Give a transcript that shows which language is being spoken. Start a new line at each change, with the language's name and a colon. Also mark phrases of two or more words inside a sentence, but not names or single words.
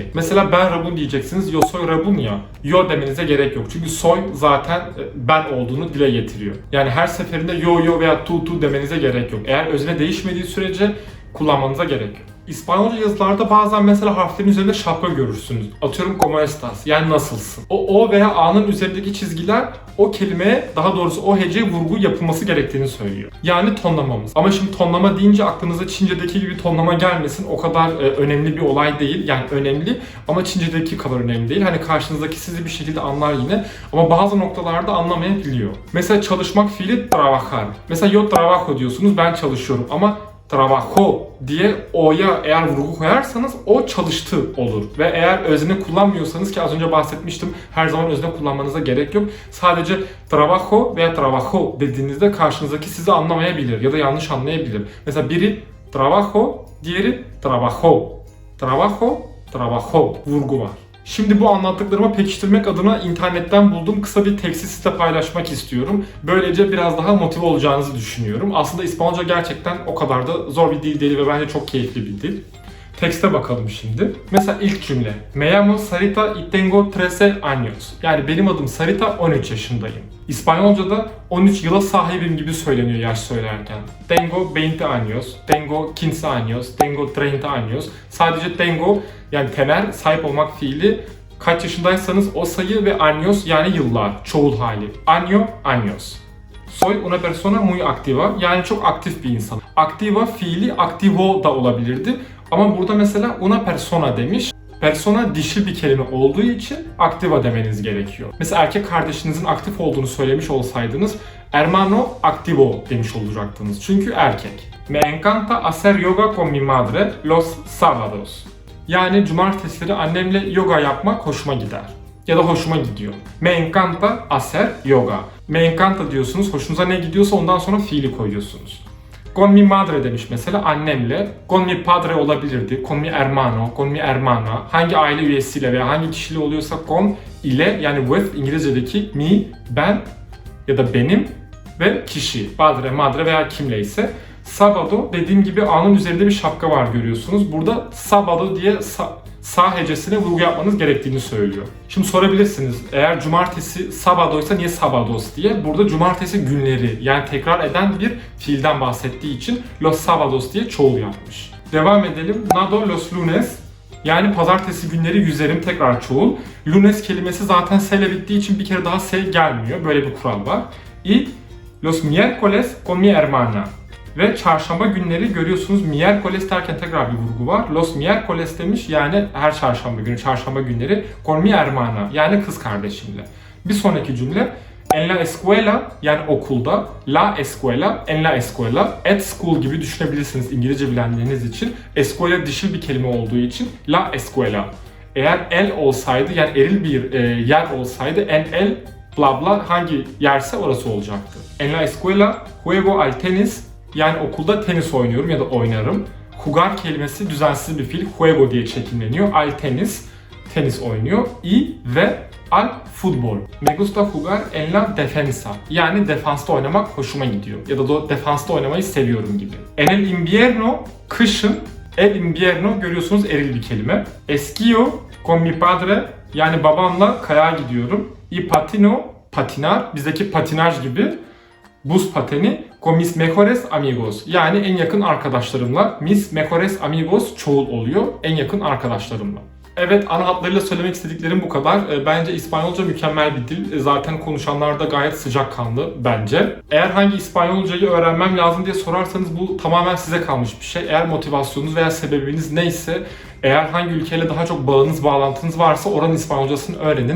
Turkish: Mesela ben rabun diyeceksiniz,
Spanish: yo soy rabun
Turkish: ya. Yo demenize gerek yok çünkü soy zaten ben olduğunu dile getiriyor. Yani her seferinde
Spanish: yo yo
Turkish: veya tu demenize gerek yok. Eğer özne değişmediği sürece kullanmanıza gerek yok. İspanyolca yazılarda bazen mesela harflerin üzerinde şapka görürsünüz. Atıyorum
Spanish: como estas
Turkish: yani nasılsın. O veya A'nın üzerindeki çizgiler o kelimeye daha doğrusu o heceye vurgu yapılması gerektiğini söylüyor. Yani tonlamamız. Ama şimdi tonlama deyince aklınıza Çince'deki gibi tonlama gelmesin. O kadar önemli bir olay değil. Yani önemli ama Çince'deki kadar önemli değil. Hani karşınızdaki sizi bir şekilde anlar yine ama bazı noktalarda anlamayabiliyor. Mesela çalışmak fiili trabajar. Mesela
Spanish: yo trabajo
Turkish: diyorsunuz ben çalışıyorum ama trabajo diye o'ya eğer vurgu koyarsanız o çalıştı olur. Ve eğer özne kullanmıyorsanız, ki az önce bahsetmiştim, her zaman özne kullanmanıza gerek yok. Sadece trabajo veya trabajo dediğinizde karşınızdaki sizi anlamayabilir ya da yanlış anlayabilir. Mesela biri trabajo, diğeri trabajo.
Spanish: Trabajo, trabajo
Turkish: vurgu var. Şimdi bu anlattıklarımı pekiştirmek adına internetten bulduğum kısa bir teksti size paylaşmak istiyorum. Böylece biraz daha motive olacağınızı düşünüyorum. Aslında İspanyolca gerçekten o kadar da zor bir dil değil ve bence çok keyifli bir dil. Tekste bakalım şimdi. Mesela ilk cümle.
Spanish: Me llamo Sarita y tengo 13 años.
Turkish: Yani benim adım Sarita, 13 yaşındayım. İspanyolca'da 13 yıla sahibim gibi söyleniyor yaş söylerken.
Spanish: Tengo 20 años, tengo 15 años, tengo 30 años.
Turkish: Sadece tengo yani tener, sahip olmak fiili. Kaç yaşındaysanız o sayı ve años yani yıllar, çoğul hali.
Spanish: Año, años. Soy una persona muy activa,
Turkish: yani çok aktif bir insan. Activa fiili activo da olabilirdi. Ama burada mesela
Spanish: una persona
Turkish: demiş. Persona dişil bir kelime olduğu için activa demeniz gerekiyor. Mesela erkek kardeşinizin aktif olduğunu söylemiş olsaydınız
Spanish: hermano activo
Turkish: demiş olacaktınız. Çünkü erkek.
Spanish: Me encanta hacer yoga con mi madre los sábados.
Turkish: Yani cumartesileri annemle yoga yapmak hoşuma gider. Ya da hoşuma gidiyor.
Spanish: Me encanta hacer yoga. Me encanta
Turkish: diyorsunuz, hoşunuza ne gidiyorsa ondan sonra fiili koyuyorsunuz.
Spanish: Con mi madre
Turkish: demiş mesela, annemle.
Spanish: Con mi padre olabilirdi. Con mi hermano, con mi hermana.
Turkish: Hangi aile üyesiyle veya hangi kişiyle oluyorsa con ile, yani with İngilizce'deki mi, ben ya da benim ve kişi. Padre, madre veya kimleyse. Sábado dediğim gibi A'nın üzerinde bir şapka var görüyorsunuz. Burada sábado diye sağ hecesine vurgu yapmanız gerektiğini söylüyor. Şimdi sorabilirsiniz, eğer cumartesi sábadoysa niye sábados diye? Burada cumartesi günleri, yani tekrar eden bir fiilden bahsettiği için
Spanish: los sábados
Turkish: diye çoğul yapmış. Devam edelim.
Spanish: Nado los lunes,
Turkish: yani pazartesi günleri yüzerim, tekrar çoğul. Lunes kelimesi zaten S ile bittiği için bir kere daha S gelmiyor. Böyle bir kural var.
Spanish: Y los miércoles con mi hermana.
Turkish: Ve çarşamba günleri görüyorsunuz, miércoles derken tekrar bir vurgu var.
Spanish: Los miércoles
Turkish: demiş, yani her çarşamba günü, çarşamba günleri.
Spanish: Con mi hermana,
Turkish: yani kız kardeşimle. Bir sonraki cümle.
Spanish: En la escuela,
Turkish: yani okulda.
Spanish: La escuela, en la escuela.
English: At school
Turkish: gibi düşünebilirsiniz İngilizce bilenleriniz için. Escuela dişil bir kelime olduğu için la escuela. Eğer el olsaydı, yani eril bir yer olsaydı,
Spanish: en el
Turkish: bla bla hangi yerse orası olacaktı.
Spanish: En la escuela juego al tenis.
Turkish: Yani okulda tenis oynuyorum ya da oynarım. Jugar kelimesi düzensiz bir fiil. Juego diye çekimleniyor.
Spanish: Al tenis,
Turkish: tenis oynuyor.
Spanish: Y ve al futbol. Me gusta jugar en la defensa.
Turkish: Yani defansta oynamak hoşuma gidiyor. Ya da defansta oynamayı seviyorum gibi.
Spanish: En el invierno,
Turkish: kışın.
Spanish: El invierno
Turkish: görüyorsunuz eril bir kelime.
Spanish: Esquío con mi padre,
Turkish: yani babamla kayağa gidiyorum.
Spanish: Y patino, patinar,
Turkish: bizdeki patinaj gibi. Buz pateni
Spanish: con mis mejores amigos,
Turkish: yani en yakın arkadaşlarımla.
Spanish: Mis mejores amigos
Turkish: çoğul oluyor, en yakın arkadaşlarımla. Evet, ana hatlarıyla söylemek istediklerim bu kadar. Bence İspanyolca mükemmel bir dil. Zaten konuşanlar da gayet sıcakkanlı bence. Eğer hangi İspanyolcayı öğrenmem lazım diye sorarsanız bu tamamen size kalmış bir şey. Eğer motivasyonunuz veya sebebiniz neyse, eğer hangi ülkeyle daha çok bağlantınız varsa oranın İspanyolcasını öğrenin.